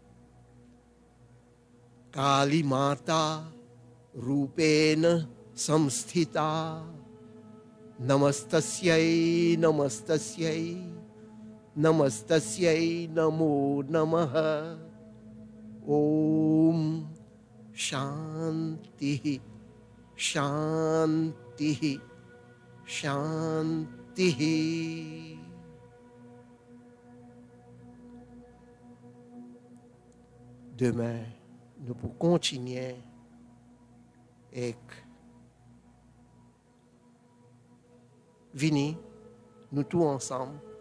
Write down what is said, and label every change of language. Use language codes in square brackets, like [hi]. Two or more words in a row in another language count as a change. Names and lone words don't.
[sa] Kali Mata Rupena Samsthita Namastasyai Namastasyai Namastasyai Namo Namaha Om Shanti Shanti Shanti. [fr] Demain, nous pourrons continuer avec Vini, nous tous ensemble.